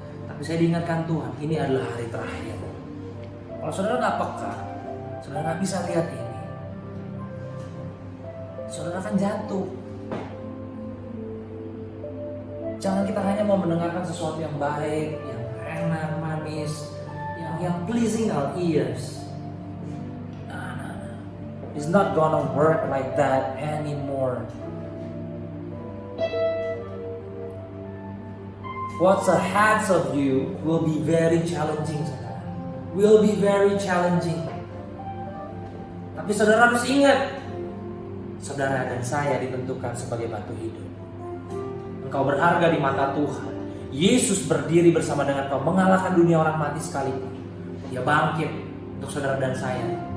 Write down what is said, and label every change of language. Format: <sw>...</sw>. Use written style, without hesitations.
<id>Tapi saya diingatkan Tuhan, ini adalah hari terakhir. Kalau saudara nggak peka, saudara nggak bisa lihat ini, saudara akan jatuh. Jangan kita hanya mau mendengarkan sesuatu yang baik, yang enak, manis, yang</id> <en>pleasing our ears.</en> <id>Nah.</id> <en>It's not gonna work like that anymore. What's ahead of you will be very challenging, saudara. Will be very challenging.</en> <id>Tapi saudara harus ingat, saudara dan saya ditentukan sebagai batu hidup. Engkau berharga di mata Tuhan. Yesus berdiri bersama dengan kau, mengalahkan dunia orang mati sekalipun. Dia bangkit untuk saudara dan saya.</id>